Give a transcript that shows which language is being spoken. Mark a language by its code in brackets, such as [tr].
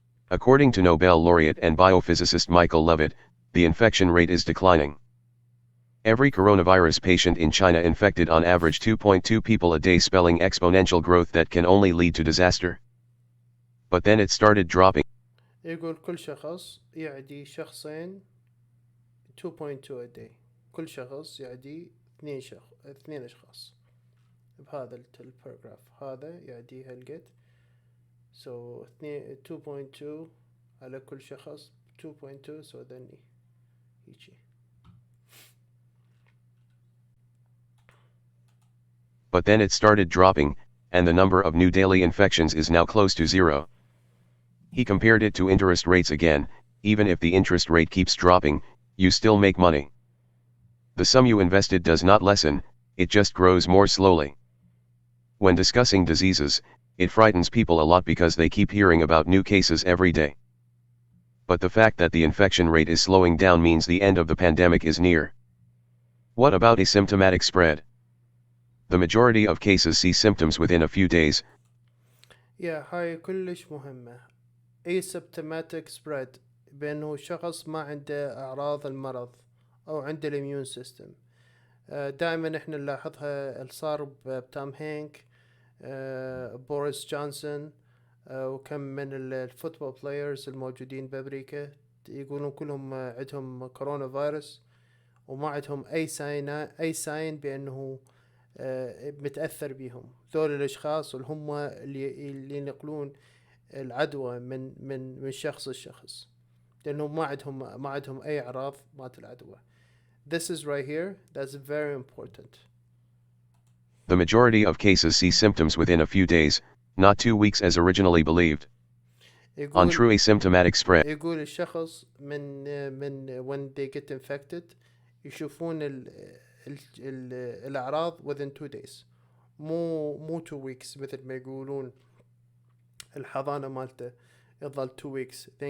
[en] According to Nobel laureate and biophysicist Michael Levitt, the infection rate is declining. Every coronavirus patient in China infected on average 2.2 people a day, spelling exponential growth that can only lead to disaster. But then it started dropping. [ar] يقول كل شخص يعدي شخصين 2.2 a day. كل شخص يعدي 2 أشخاص بهذا الباراجراف. هذا يعدي هالقد. So 2.2 على كل شخص 2.2 [en] so then [ar] يجي. [en] But then it started dropping, and the number of new daily infections is now close to 0. He compared it to interest rates again. Even if the interest rate keeps dropping, you still make money. The sum you invested does not lessen, it just grows more slowly. When discussing diseases, it frightens people a lot because they keep hearing about new cases every day. but the fact that the infection rate is slowing down means the end of the pandemic is near. What about asymptomatic spread? The majority of cases see symptoms within a few days. [ar] هاي كلش مهمة. asymptomatic spread بأنه شخص ما عنده أعراض المرض أو عنده الإميون سيستم. دائما احنا نلاحظها اللي صار بتام هانك، بوريس جونسون، وكم من الفوتبول بلايرز الموجودين بأمريكا يقولون كلهم عندهم كورونا فيروس وما عندهم أي ساين بأنه متأثر بيهم. ذول الأشخاص اللي هم اللي ينقلون العدوى من شخص لشخص، لأنهم ما عندهم أي أعراض مات العدوى. [en] This is right here. That's very important. The majority of cases see symptoms within a few days, not 2 weeks as originally believed. On true asymptomatic spread. [ar] يقول الشخص من [en] when they get infected [ar] يشوفون الأعراض [en] within 2 days، [ar] مو 2 weeks مثل ما يقولون الحضانة مالته يظل 2 weeks.